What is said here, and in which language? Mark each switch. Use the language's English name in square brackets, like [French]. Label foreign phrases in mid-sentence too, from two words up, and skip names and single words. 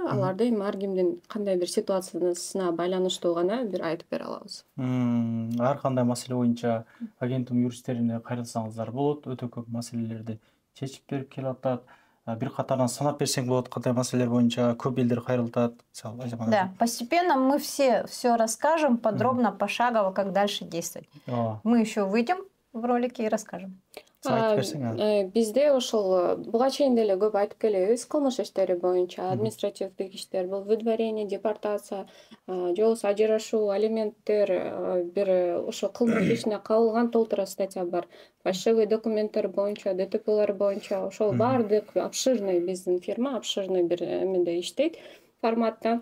[Kyrgyz] Аларды эми ар кимдин кандай бир ситуациясына байланыштуу гана бир айтып бере алабыз. Ар кандай маселе боюнча агенттин юристтерине кайрылсаңыздар болот. Өтө көп маселелерди чечип берип келип атат. Бир катардан санап берсең болот, кандай маселелер боюнча көп элдер кайрылтат. [Russian] Да, постепенно мы все расскажем подробно, пошагово, как дальше действовать. Мы еще выйдем в ролике и расскажем. [Kyrgyz] Бизде ошол буга чейин деле көп айтып келебиз. Кылмыш иштери боюнча административдик иштер, бул [Russian] выдворение, депортация, [Kyrgyz] же болбосо ажырашуу, алименттер, бир ошо кылмыш ишине кабылган толтура статья бар. Фальшивый документтер боюнча, ДТПлар боюнча, ошол баардык обширный биздин фирма, обширный бир эмеде иштейт форматта.